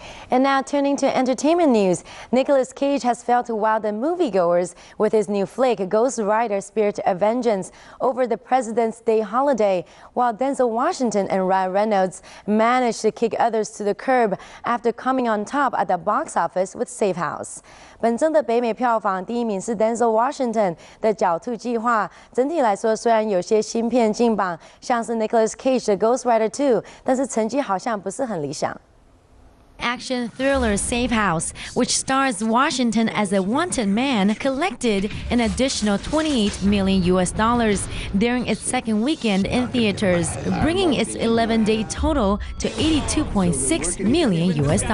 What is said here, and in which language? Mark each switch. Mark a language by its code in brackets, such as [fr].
[en] And now turning to entertainment news, Nicolas Cage has failed to wow the moviegoers with his new flick, Ghost Rider: Spirit of Vengeance, over the President's Day holiday, while Denzel Washington and Ryan Reynolds managed to kick others to the curb after coming on top at the box office with Safe House. [zh] 本周的北美票房第1名是 Denzel Washington 的狡兔计划。整体来说，虽然有些新片进榜，像是 Nicolas Cage 的 Ghost Rider 2，但是成绩好像不是很理想。 [en] Action thriller Safe House, which stars Washington as a wanted man, collected an additional $28 million during its second weekend in theaters, bringing its 11-day total to $82.6 million.